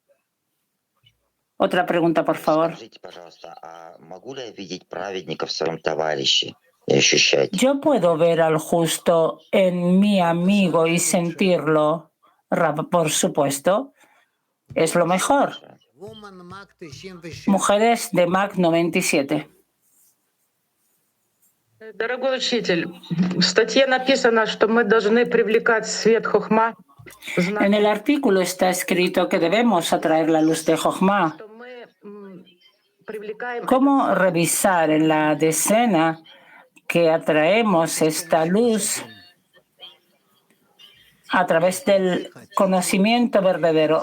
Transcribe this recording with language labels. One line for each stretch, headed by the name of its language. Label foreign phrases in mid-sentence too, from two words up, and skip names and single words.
Spanish: Otra pregunta, por favor. ¿Yo puedo ver al justo en mi amigo y sentirlo? Rab, por supuesto. Es lo mejor. Mujeres de Mac 97.
Russian: Дорогой учитель, в статье написано, что мы должны привлекать свет Хохма
Spanish: En el artículo está escrito que debemos atraer la luz de Jochma. ¿Cómo revisar en la decena que atraemos esta luz a través del conocimiento verdadero?